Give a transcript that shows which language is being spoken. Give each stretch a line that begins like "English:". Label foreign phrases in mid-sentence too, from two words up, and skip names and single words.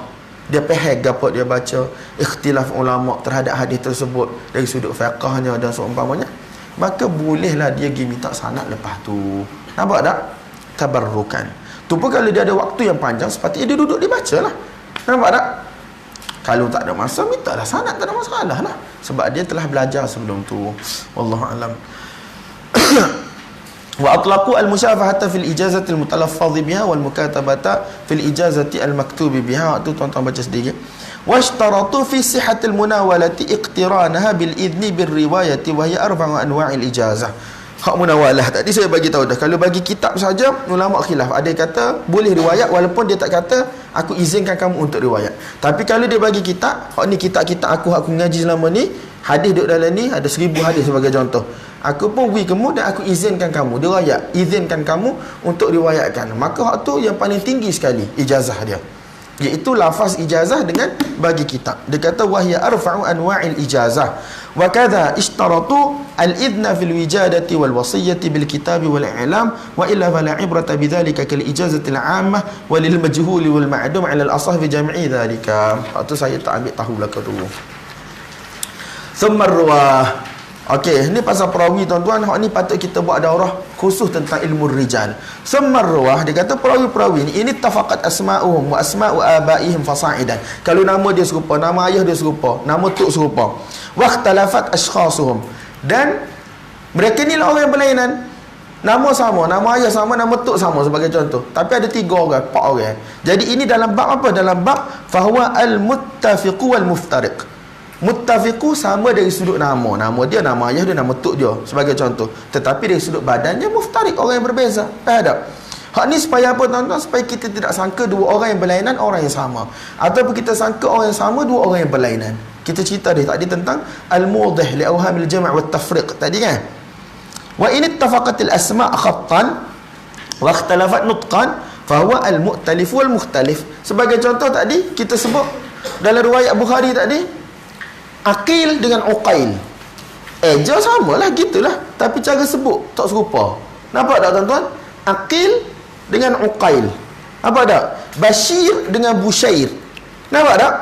Malay: Dia peheg apa dia baca, ikhtilaf ulama terhadap hadis tersebut dari sudut fiqahnya dan seumpamanya, maka bolehlah dia pergi minta sanad lepas tu. Nampak tak? Tabarrukan. Tu pun kalau dia ada waktu yang panjang, sepatutnya dia duduk dia baca lah. Nampak tak? Kalau tak ada masa, mintalah sanad, tak ada masalah lah. Sebab dia telah belajar sebelum tu.
Arabic: والله أعلم. وأطلقوا المشافهة في الإجازة المتلفظ بها والمكاتبة في الإجازة المكتوب بها.
Malay: Tu tuan-tuan baca sendiri.
Arabic: واشترطوا في صحة المناولة اقترانها بالإذن بالرواية وهي أرفع أنواع الإجازة.
Malay: Hak munawalah tadi saya bagi tahu dah. Kalau bagi kitab saja, ulama khilaf. Ada yang kata boleh riwayat walaupun dia tak kata aku izinkan kamu untuk riwayat. Tapi kalau dia bagi kitab, hak ni kitab-kitab aku ngaji selama ni, hadis duduk dalam ni ada 1000 hadis sebagai contoh. Aku pun beri kamu dan aku izinkan kamu riwayat, izinkan kamu untuk riwayatkan. Maka hak tu yang paling tinggi sekali ijazah dia, iaitu lafaz ijazah dengan bagi kitab. Dia kata
Arabic: وهي أرفع أنواع الإجازة وكذا اشترطوا الإذن في الوجادة والوصية بالكتاب والإعلام وإلا فلا عبرة بذلك كالإجازة العامة وللمجهول والمعدوم على الأصح في جميع ذلك.
Malay: Itu saya tak ambil tahu belaka dulu.
Arabic: ثم الرواة.
Malay: Okey, ni pasal perawi tuan-tuan. Hak ni patut kita buat daurah khusus tentang ilmu rijal. Semarwah, dia kata perawi-perawi ni
Arabic: إن اتفقت أسماؤهم وأسماء آبائهم فصاعدا.
Malay: Kalau nama dia serupa, nama ayah dia serupa, nama tok serupa.
Arabic: واختلفت أشخاصهم.
Malay: Dan mereka ni lah orang yang berlainan. Nama sama, nama ayah sama, nama tok sama sebagai contoh. Tapi ada 3 orang, 4 orang. Jadi ini dalam bab apa? Dalam bab
Arabic: فهو المتفق والمفترق.
Malay: Muttafiqu sama dari sudut nama. Nama dia, nama ayah dia, nama tok dia sebagai contoh. Tetapi dari sudut badannya muftariq, orang yang berbeza. Faham tak? Hak ni supaya apa tuan-tuan? Supaya kita tidak sangka 2 orang yang berlainan orang yang sama. Ataupun kita sangka orang yang sama 2 orang yang berlainan. Kita cerita dia tadi tentang
Arabic: الموضح لأوهام الجمع والتفريق
Malay: tadi kan.
Arabic: وإن اتفقت الأسماء خطا واختلفت نطقا فهو المؤتلف والمختلف.
Malay: Sebagai contoh tadi kita sebut dalam riwayat Bukhari tadi, Aqil dengan Uqail. Eja samalah gitulah, tapi cara sebut tak serupa. Nampak tak tuan-tuan? Aqil dengan Uqail. Nampak tak? Bashir dengan Bushair. Nampak tak?